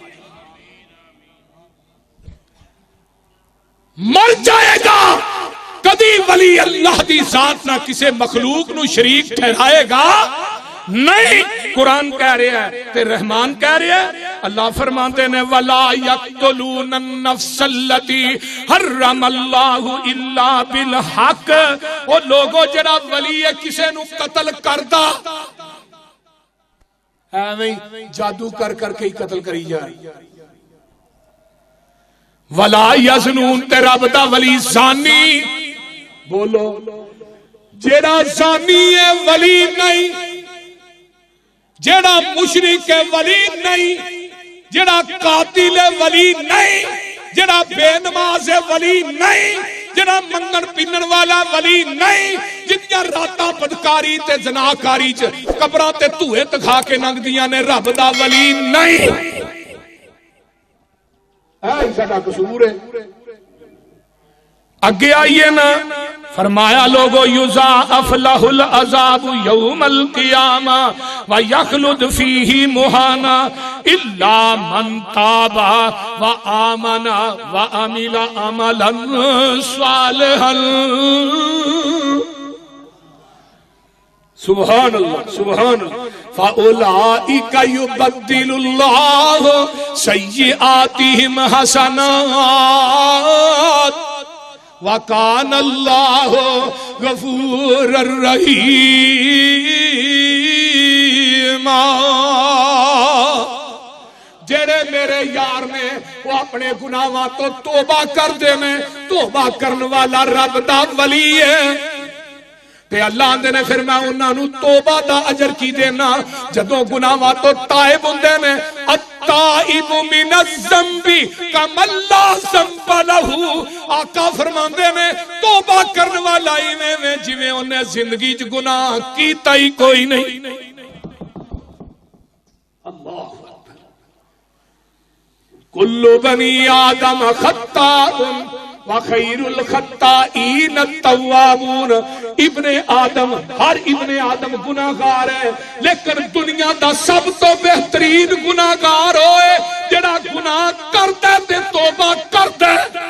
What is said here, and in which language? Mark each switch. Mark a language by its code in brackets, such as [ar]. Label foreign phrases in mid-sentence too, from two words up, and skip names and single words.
[pa] مر جائے گا، کدی ولی اللہ دی ذات نہ کسے مخلوق نو شریک ٹھہرائے گا نہیں، قرآن کہہ رہا ہے تے رحمان کہہ رہا ہے، اللہ فرماتے نے [ar] وَلَا يَقْتُلُونَ النَّفْسَ الَّتِي حَرَّمَ اللَّهُ إِلَّا بِالْحَقِّ، [pa] وہ لوگوں جڑا ولی کسے نو قتل کردا ایویں جادو کر کر کے ہی قتل کری جا رہی، [ar] وَلَا يَزْنُونَ [pa] تے رب دا ولی زانی، بولو جڑا زانی ہے ولی نہیں، جڑا مشرک ولی نہیں، جڑا قاتل ولی نہیں، جڑا بے نماز ولی نہیں، جڑا منگن پینن والا ولی نہیں، جنیاں راتاں بدکاری تے زناکاری چ قبراں تے دھوئے تکھا کے ننگ دیاں نے، رب دا ولی نہیں، اے ساڈا قصور ہے۔ اگے آئیے نا، فرمایا لوگو [ar] یضاعف لہ العذاب یوم القیامہ ویخلد فیہ مہانا الا من تاب وآمن وعمل عملا صالحا، سبحان اللہ سبحان اللہ، فَأُولَئِكَ يُبَدِّلُ اللَّهُ سَيِّئَاتِهِمْ حَسَنَاتٍ وَكَانَ اللَّهُ غَفُورًا رَحِيمًا، [pa] جڑے میرے یار نے وہ اپنے گناہاں تو توبہ کر دے میں، توبہ کرن والا رب دا ولی ہے، تے اللہ آندے نے پھر میں انہاں نو توبہ دا اجر کی دینا، جدوں گناہاں تو تائب ہوندے نے، [ar] التائب من الذنب کمن لا ذنب لہ، [pa] آقا فرماندے نے توبہ کرن والا ایویں جویں انہیں زندگی چ گناہ کیتا ہی کوئی نہیں، [ar] اللہ کل بنی آدم خطاء وخیر الخطائین التوابون، [pa] ابن آدم ہر ابن آدم گناہگار ہے، لیکن دنیا دا سب تو بہترین گناہگار ہوئے جڑا گناہ کرتا تے توبہ کرتا ہے،